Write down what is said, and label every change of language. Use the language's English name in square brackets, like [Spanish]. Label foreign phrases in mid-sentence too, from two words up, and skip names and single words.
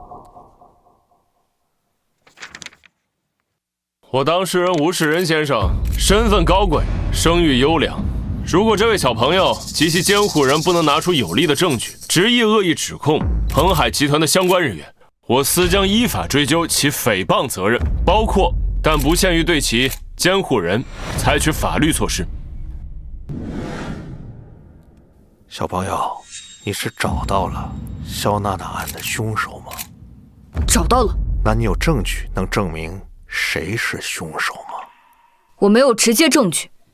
[Chinese] 我當事人吳世仁先生身份高貴，聲譽優良。如果這位小朋友及其監護人不能拿出有力的證據，執意惡意指控彭海集團的相關人員，我司將依法追究其誹謗責任，包括但不限於對其監護人採取法律措施。小朋友，你是找到了肖娜娜案的兇手嗎？找到了。那你有證據能證明誰是兇手嗎？我沒有直接證據。